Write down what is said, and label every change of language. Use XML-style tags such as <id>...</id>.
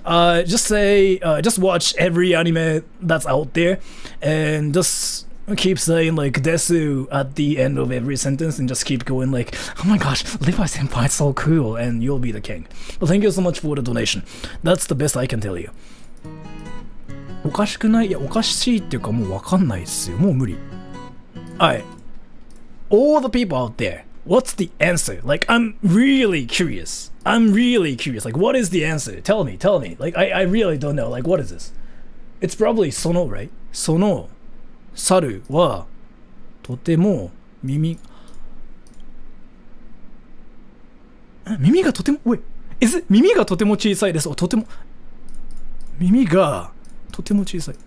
<en>Just watch every anime that's out there, and just keep saying like desu at the end of every sentence and just keep going like, oh my gosh, Levi Senpai is so cool, and you'll be the king. But thank you so much for the donation. That's the best I can tell you.</en> <ja>おかしくない？いや、おかしいっていうかもうわかんないっすよ。もう無理。</ja> <en>Alright. All the people out there, what's the answer? Like, I'm really curious. Like, what is the answer? Tell me. Like, I really don't know. Like, what is this? It's probably sono, right?</en> <ja>その猿はとても耳がとても耳がとても小さいです。とても耳がとても小さい。</ja>